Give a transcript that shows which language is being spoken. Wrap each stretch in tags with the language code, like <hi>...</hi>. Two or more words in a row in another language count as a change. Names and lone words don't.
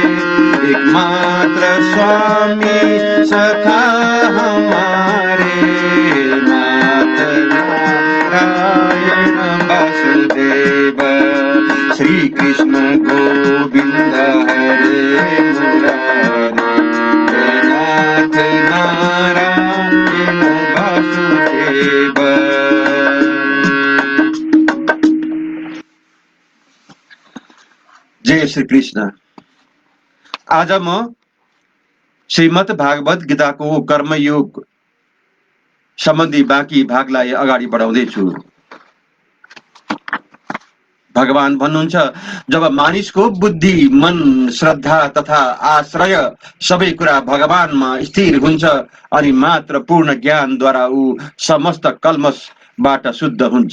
<hi>एकमात्र स्वामी सखा हमारे, नाथ नारायण वासुदेव, श्री कृष्ण गोविंद हरे मुरारे, हे नाथ नारायण वासुदेव।</hi> <ne>जय श्री कृष्ण। आज म श्रीमद् भागवत गीताको कर्मयोग सम्बन्धी बाँकी भागलाई अगाडि बढाउँदैछु। भगवान भन्नुहुन्छ, जब मानिसको बुद्धि, मन, श्रद्धा तथा आश्रय सबै कुरा भगवानमा स्थिर हुन्छ अनि मात्र पूर्ण ज्ञानद्वारा ऊ समस्त कल्मशबाट शुद्ध हुन्छ।</ne>